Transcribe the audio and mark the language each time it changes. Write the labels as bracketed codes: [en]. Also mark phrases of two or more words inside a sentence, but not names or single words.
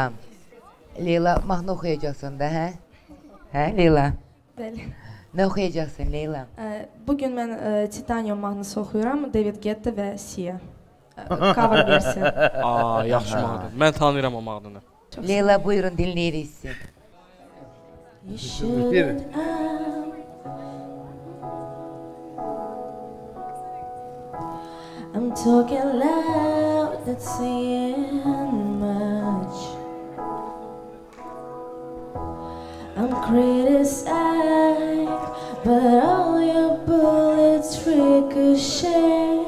[az] Leyla, mahnı oxuyacaqsan da, hə? Hə, Leyla? Bəli. Nə oxuyacaqsan, Leyla? Bugün mən Titanium mahnısı oxuyuram, David Guetta və Sia. Cover versiya. Yaxşı mahnıdır. Mən tanıyıram o mahnını. Leyla, buyurun, dinləyirik sizi. [en] I'm talking loud, not saying much. I'm criticized, but all your bullets ricochet.